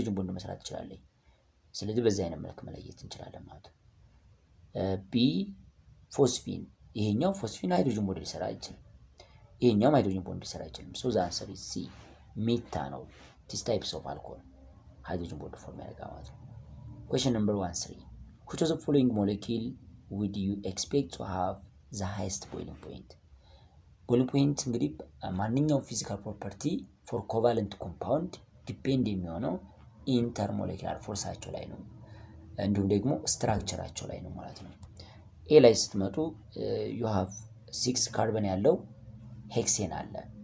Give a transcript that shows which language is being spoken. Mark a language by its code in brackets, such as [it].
[am] ሃይድሮጂን ቦንድ መስራት ትችላለች። ስለዚህ በዚህ አይነት መልክ መለየት እንችላለን ማለት ነው። ቢ ፎስፊን፣ ይሄኛው ፎስፊን ሃይድሮጂን ቦንድ ሊሰራ አይችልም። ይሄኛውም ሃይድሮጂን ቦንድ ሊሰራ አይችልም። [en] ሶ ዘ አንሰር ኢዝ ሲ ሜታኖል። ዲስ ታይፕስ ኦፍ አልኮሆል [am] ሃይድሮጂን ቦንድ ፎርም ያደርጋል ማለት ነው። [en] Question number 13. Which of the following molecule would you expect to have the highest boiling point? [am] ቦይሊንግ ፖይንት እንግዲህ ማንኛውም ፊዚካል ፕሮፐርቲ ፎር ኮቫለንት ኮምፓውንድ ዲፔንድ የሚሆነው ኢንተርሞሌኩላር ፎርሳቸው ላይ ነው፣ እንዲሁም ደግሞ ስትራክቸራቸው ላይ ነው ማለት ነው። ኤ ላይ ስትመጡ ዩ ሃቭ 6 ካርበን ያለው ሄክሴን አለ።